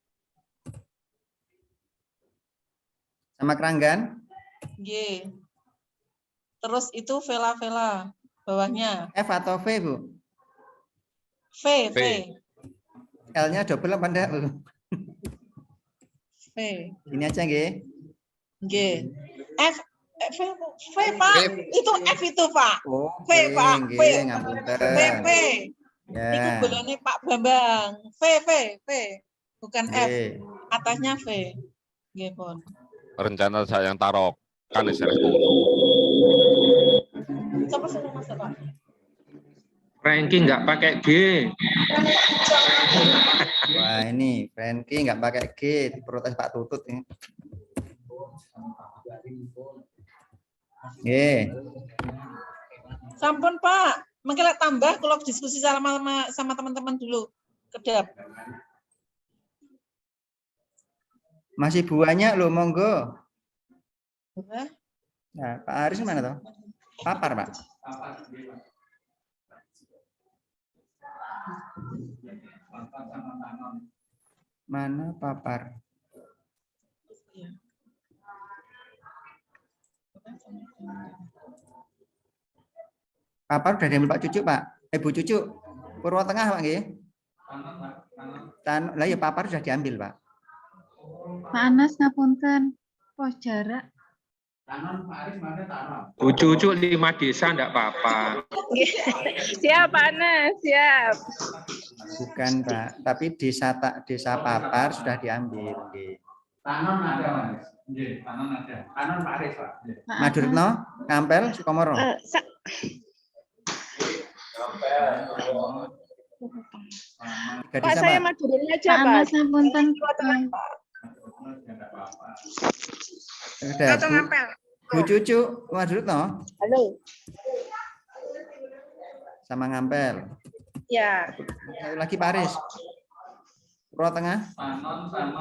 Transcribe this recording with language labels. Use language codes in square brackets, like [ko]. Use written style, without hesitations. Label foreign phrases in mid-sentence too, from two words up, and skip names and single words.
[id] Sama Keranggan? Nggih. Terus itu Vela bawahnya. F atau V, Bu? V. L-nya double apa enggak, Bu? V. Ini aja nggih. Nggih. F, Pak. Itu F itu, Pak. Oh, V, Pak. V. [jv] nggih, ngapunten. [id] V. Ya. Itu golongan Pak Bambang. V. Bukan F. Nggih. Atasnya V. Nggih, Pon. Rencana saya yang taruh kan SRQ. Coba suruh masuk, Pak. Ranking nggak pakai G. Wah, ini Franky nggak pakai G, protes Pak Tutut ini. Nggih. Sampun, Pak. Mengkira tambah kalau diskusi sama teman-teman dulu. Kedap. Masih banyak loh, monggo. Hah? Nah, Pak Aris mana toh? Papar, Pak. Mana papar? Papar udah diambil Pak Cucu, Pak. Bu Cucu, Purwo Tengah, Pak nggih. Lah ya papar sudah diambil, Pak. Pak Anas ngapunten, pos jarak. Cucu 5 desa enggak apa-apa. Siap, Pak Anas, siap. Bukan, Pak, tapi desa papar sudah diambil, nggih. Tanon ada, Mas. Nggih, tanon ada. Tanon Pak Aris, Pak. Madurno, Kampel, Sukomoro. Pak, saya Madurin aja, Pak. Anas ngapunten. Udah, Bu Cucu, Madurno. Halo. Sama Ngampel. Ya. Lagi Pak Aris. Purwo Tengah. Tanon sama